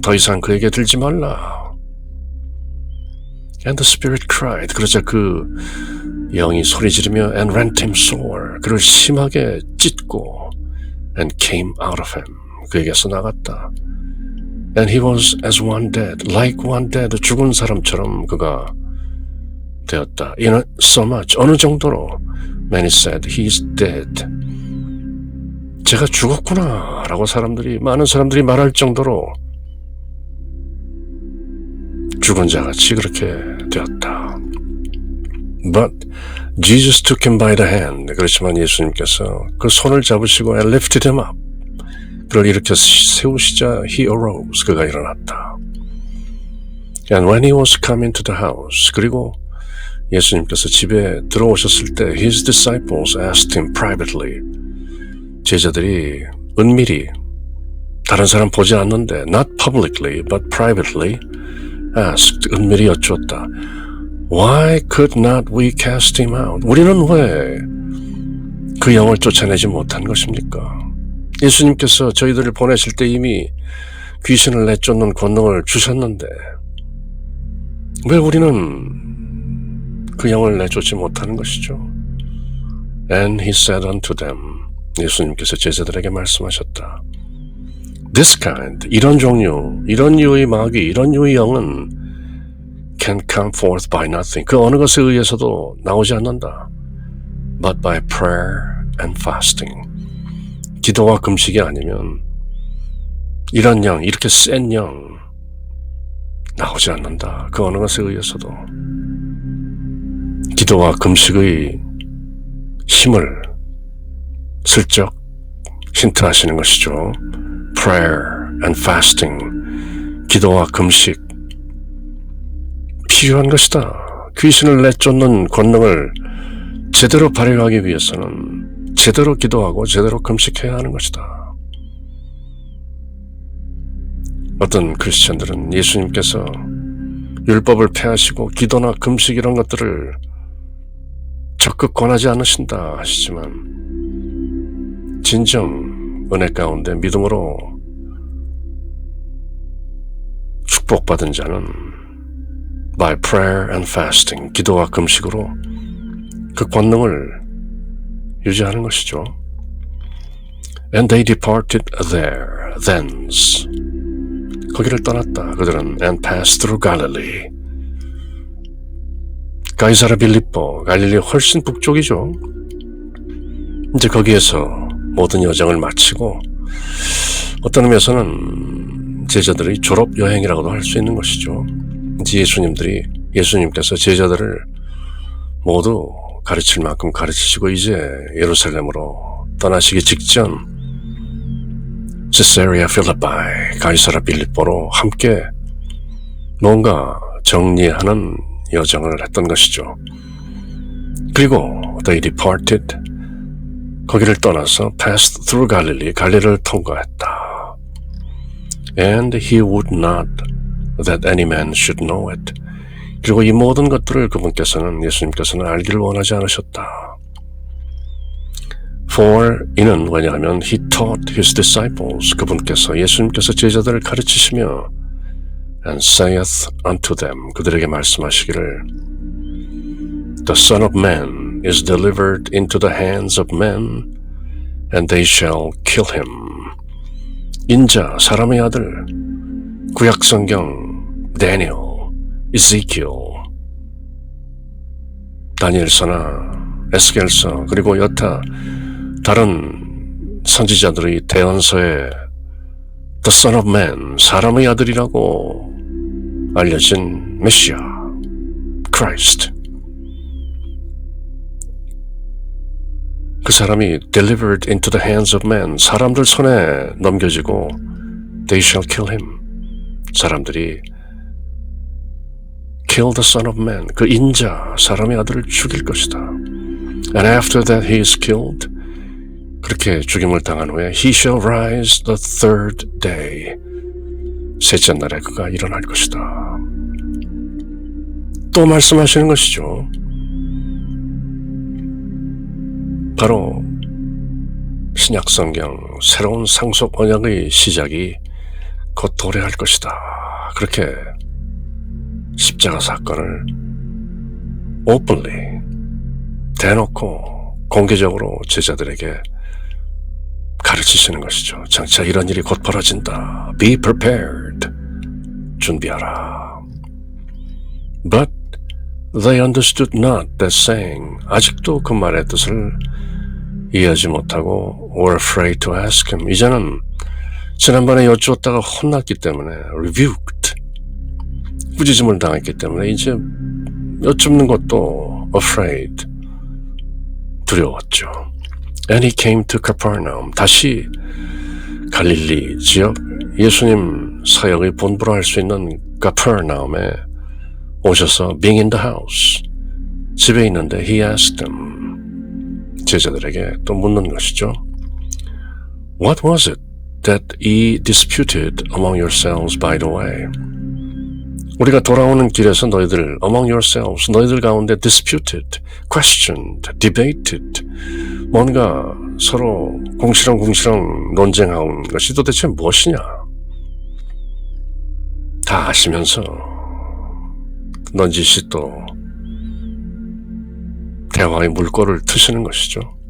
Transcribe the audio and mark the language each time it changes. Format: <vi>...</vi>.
<ko>더 이상 그에게 들지 말라.</ko> <en>And the spirit cried.</en> <ko>그러자 그 영이 소리 지르며</ko> <en>and rent him sore.</en> <ko>그를 심하게 찢고</ko> <en>and came out of him.</en> <ko>그에게서 나갔다.</ko> <en>And he was as one dead, like one dead.</en> <ko>죽은 사람처럼 그가 되었다.</ko> <en>In so much,</en> <ko>어느 정도로</ko> <en>Many said, He's dead.</en> <ko>제가 죽었구나 라고 많은 사람들이 말할 정도로 죽은 자같이 그렇게 되었다.</ko> <en>But Jesus took him by the hand.</en> <ko>그렇지만 예수님께서 그 손을 잡으시고</ko> <en>and lifted him up.</en> <ko>그를 일으켜 세우시자</ko> <en>he arose.</en> <ko>그가 일어났다.</ko> <en>And when he was come into the house,</en> <ko>그리고 예수님께서 집에 들어오셨을 때</ko> <en>His disciples asked him privately.</en> <ko>제자들이 은밀히 다른 사람 보지 않는데</ko> <en>not publicly but privately asked.</en> <ko>은밀히 여쭈었다.</ko> <en>Why could not we cast him out?</en> <ko>우리는 왜 그 영을 쫓아내지 못한 것입니까? 예수님께서 저희들을 보내실 때 이미 귀신을 내쫓는 권능을 주셨는데 왜 우리는 그 영을 내쫓지 못하는 것이죠.</ko> <en>And he said unto them,</en> <ko>예수님께서 제자들에게 말씀하셨다.</ko> <en>This kind,</en> <ko>이런 종류, 이런 유의 마귀, 이런 유의 영은</ko> <en>can come forth by nothing.</en> <ko>그 어느 것에 의해서도 나오지 않는다.</ko> <en>But by prayer and fasting.</en> <ko>기도와 금식이 아니면 이런 영, 이렇게 센 영 나오지 않는다. 그 어느 것에 의해서도. 기도와 금식의 힘을 슬쩍 힌트하시는 것이죠.</ko> <en>Prayer and fasting,</en> <ko>기도와 금식 필요한 것이다. 귀신을 내쫓는 권능을 제대로 발휘하기 위해서는 제대로 기도하고 제대로 금식해야 하는 것이다. 어떤 크리스천들은 예수님께서 율법을 폐하시고 기도나 금식 이런 것들을 적극 권하지 않으신다 하시지만 진정 은혜 가운데 믿음으로 축복받은 자는</ko> <en>by prayer and fasting,</en> <ko>기도와 금식으로 그 권능을 유지하는 것이죠.</ko> <en>And they departed there, thence.</en> <ko>거기를 떠났다. 그들은</ko> <en>and passed through Galilee.</en> <ko>가이사라 빌립보, 갈릴리 훨씬 북쪽이죠. 이제 거기에서 모든 여정을 마치고 어떤 의미에서는 제자들의 졸업 여행이라고도 할 수 있는 것이죠. 이제 예수님께서 제자들을 모두 가르칠 만큼 가르치시고 이제 예루살렘으로 떠나시기 직전 세사리아 필리포, 가이사라 빌립보로 함께 뭔가 정리하는 여정을 했던 것이죠. 그리고</ko> <en>they departed,</en> <ko>거기를 떠나서</ko> <en>passed through Galilee,</en> <ko>갈릴리를 통과했다.</ko> <en>And he would not that any man should know it.</en> <ko>그리고 이 모든 것들을 예수님께서는 알기를 원하지 않으셨다.</ko> <en>For</en> <ko>이는 왜냐하면</ko> <en>he taught his disciples,</en> <ko>예수님께서 제자들을 가르치시며</ko> <en>and saith unto them,</en> <ko>그들에게 말씀하시기를</ko> <en>The Son of Man is delivered into the hands of men and they shall kill him.</en> <ko>인자, 사람의 아들, 구약성경, 다니엘, 이세키엘, 다니엘서나 에스겔서 그리고 여타 다른 선지자들의 대언서에</ko> <en>The Son of Man,</en> <ko>사람의 아들이라고 알려진 메시아, Christ. 그 사람이</ko> <en>delivered into the hands of men,</en> <ko>사람들 손에 넘겨지고</ko> <en>they shall kill him,</en> <ko>사람들이</ko> <en>kill the Son of Man,</en> <ko>그 인자, 사람의 아들을 죽일 것이다.</ko> <en>And after that he is killed,</en> <ko>그렇게 죽임을 당한 후에</ko> <en>he shall rise the third day,</en> <ko>셋째 날에 그가 일어날 것이다. 또 말씀하시는 것이죠. 바로 신약성경 새로운 상속 언약의 시작이 곧 도래할 것이다. 그렇게 십자가 사건을 openly, 대놓고 공개적으로 제자들에게 가르치시는 것이죠. 장차 이런 일이 곧 벌어진다.</ko> <en>Be prepared.</en> <ko>준비하라.</ko> <en>But they understood not that saying.</en> <ko>아직도 그 말의 뜻을 이해하지 못하고</ko> <en>were afraid to ask him.</en> <ko>이제는 지난번에 여쭈었다가 혼났기 때문에 rebuked, 꾸짖음을 당했기 때문에 이제 여쭙는 것도 afraid, 두려웠죠.</ko> <en>And he came to Capernaum.</en> <ko>다시 갈릴리 지역, 예수님 사역의 본부로 할 수 있는 카퍼나움에 오셔서</ko> <en>being in the house,</en> <ko>집에 있는데</ko> <en>he asked them,</en> <ko>제자들에게 또 묻는 것이죠.</ko> <en>What was it that ye disputed among yourselves by the way?</en> <ko>우리가 돌아오는 길에서 너희들</ko> <en>among yourselves,</en> <ko>너희들 가운데</ko> <en>disputed, questioned, debated,</en> <ko>뭔가 서로 궁시렁궁시렁 논쟁하는 것이 도대체 무엇이냐? 다 아시면서 넌지시 또 대화의 물꼬를 트시는 것이죠.</ko>